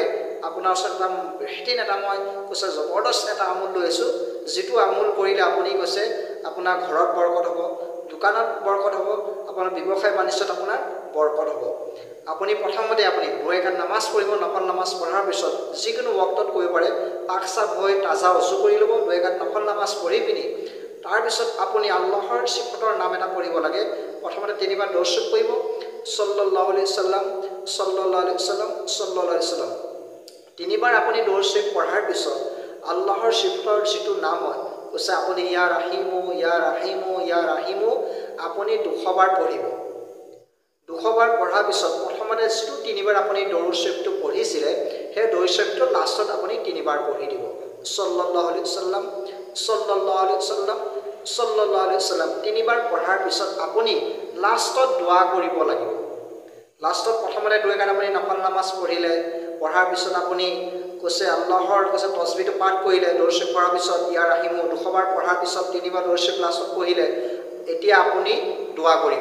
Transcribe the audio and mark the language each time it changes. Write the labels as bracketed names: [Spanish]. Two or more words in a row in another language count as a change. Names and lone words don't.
[Assamese] আপোনাৰ ওচৰত এটা মই কৈছে জবৰদস্ত এটা আমোল লৈ আছোঁ, যিটো আমোল কৰিলে আপুনি কৈছে আপোনাৰ ঘৰত বৰকত হ'ব, দোকানত বৰকত হ'ব, আপোনাৰ ব্যৱসায় বাণিজ্যত আপোনাৰ বৰকত হ'ব। আপুনি প্ৰথমতে আপুনি 2 ৰাকাত নামাজ পঢ়িব, নফল নামাজ পঢ়াৰ পিছত যিকোনো বক্তত কৰিব পাৰে, পাক চাপ হৈ তাজা উজু কৰি ল'ব, 2 ৰাকাত নফল নামাজ পঢ়ি পিনি তাৰপিছত আপুনি আল্লাহৰ সিফতৰ নাম এটা পঢ়িব লাগে। প্ৰথমতে 3 বাৰ দৰুদ শৰীফ পঢ়িব, [Arabic] صلى الله عليه وسلم، صلى الله عليه وسلم، صلى الله عليه وسلم. [Assamese] 3 বাৰ আপুনি দৰুদ শৰীফ পঢ়াৰ পিছত আল্লাহৰ সিফতৰ যিটো নাম হয়, কৈছে আপুনি [Arabic] يا رحيم, يا رحيم, يا رحيم, [Assamese] আপুনি 200 বাৰ পঢ়িব। 200 বাৰ পঢ়াৰ পিছত প্ৰথমতে যিটো 3 বাৰ আপুনি দৰুদ শৰীফটো পঢ়িছিলে, সেই দৰুদ শৰীফটো লাষ্টত আপুনি 3 বাৰ পঢ়ি দিব, [Arabic] صلى الله عليه وسلم، صلى الله عليه وسلم، صلى الله عليه وسلم. [Assamese] 3 বাৰ পঢ়াৰ পিছত আপুনি লাষ্টত দোয়া কৰিব লাগিব। লাষ্টত প্ৰথমতে 2 ৰাকাত আপুনি নফল নামাজ পঢ়িলে, পঢ়াৰ পিছত আপুনি কৈছে আল্লাহৰ কৈছে তসবিহটো পাঠ কৰিলে, দৰুদ শৰীফ পঢ়াৰ পিছত [Arabic] يا رحيم [Assamese] 200 বাৰ পঢ়াৰ পিছত 3 বাৰ দৰুদ শৰীফ লাষ্টত পঢ়িলে, এতিয়া আপুনি দোয়া কৰিব।